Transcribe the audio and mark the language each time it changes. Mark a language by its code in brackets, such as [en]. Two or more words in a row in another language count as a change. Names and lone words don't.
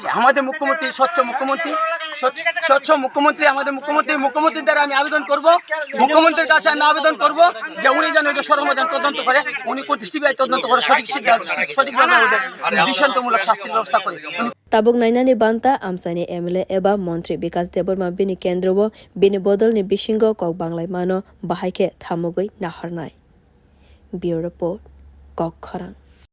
[bn] আমাদের মুখ্যমন্ত্রী স্বচ্ছ মুখ্যমন্ত্রী আমাদের মুখ্যমন্ত্রীর দ্বারা আমি আবেদন করব, মুখ্যমন্ত্রীর কাছে আমি আবেদন করব যে উনি যেন এটা সর্বদান তদন্ত করে, উনি সিবিআই তদন্ত করে সঠিকভাবে দৃষ্টান্তমূলক শাস্তির ব্যবস্থা করে। [trp] তাবক নাইনানি বান্তা আমসানি এমএলএ এবা মন্ত্রী বিকাশ দেবরমা বিনি কেন্দ্র ও বিনি bodolni bisingo kok banglai mano bahaike thamugui naharnai। [en] Bureau Report, Kok Kharang।